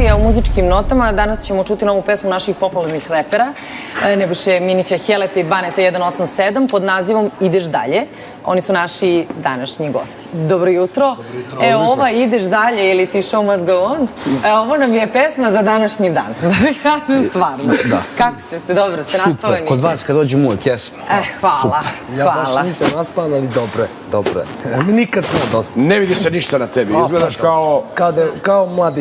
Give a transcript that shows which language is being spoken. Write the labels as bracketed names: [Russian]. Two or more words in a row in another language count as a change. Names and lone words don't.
[Serbian] muzičkim notama. Danas ćemo čuti novu pesmu naših popularnih repera, Nebojše Minića, Heleta i Baneta 187 pod nazivom Ideš dalje. Oni su naši današnji gosti. Dobro jutro. Evo, ova Ideš dalje ili Ti [English] show must go on. [Serbian] Ovo nam je pesma za današnji dan. Da ti kažem stvarno. Kako ste? Dobro, ste naspavani? Super, kod vas kad dođem uvek jesmo. Hvala. Ja baš nisam naspavan, ali dobro je. Mi nikad smo dosta. Ne vidi se ništa na tebi, izgledaš kao... Kao mladić.